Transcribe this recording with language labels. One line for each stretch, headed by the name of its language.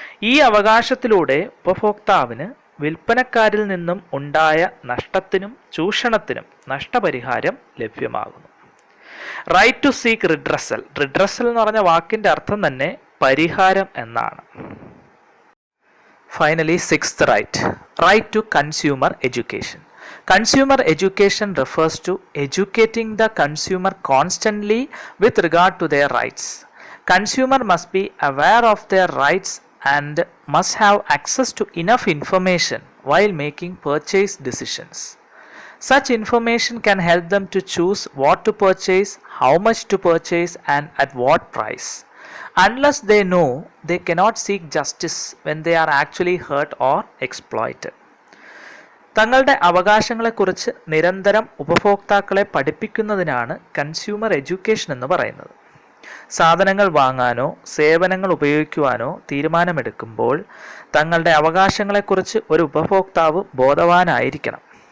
Malayalam: ഈ അവകാശത്തിലൂടെ ഉപഭോക്താവിന് വിൽപ്പനക്കാരിൽ നിന്നും ഉണ്ടായ നഷ്ടത്തിനും ചൂഷണത്തിനും നഷ്ടപരിഹാരം ലഭ്യമാകുന്നു.
English: Right to seek redressal.
Malayalam: Redressal എന്ന് പറഞ്ഞ വാക്കിൻ്റെ അർത്ഥം തന്നെ പരിഹാരം എന്നാണ്.
English: Finally sixth right, right to consumer education. Consumer education refers to educating the consumer constantly with regard to their rights. Consumer must be aware of their rights and must have access to enough information while making purchase decisions. Such information can help them to choose what to purchase, how much to purchase, and at what price. Unless they know, they cannot seek justice when they are actually hurt or exploited.
Malayalam: തങ്ങളുടെ അവകാശങ്ങളെക്കുറിച്ച് നിരന്തരം ഉപഭോക്താക്കളെ പഠിപ്പിക്കുന്നതിനാണ് consumer education എന്ന് പറയുന്നത്. സാധനങ്ങൾ വാങ്ങാനോ സേവനങ്ങൾ ഉപയോഗിക്കുവാനോ തീരുമാനമെടുക്കുമ്പോൾ തങ്ങളുടെ അവകാശങ്ങളെക്കുറിച്ച് ഒരു ഉപഭോക്താവ് ബോധവാനായിരിക്കണം.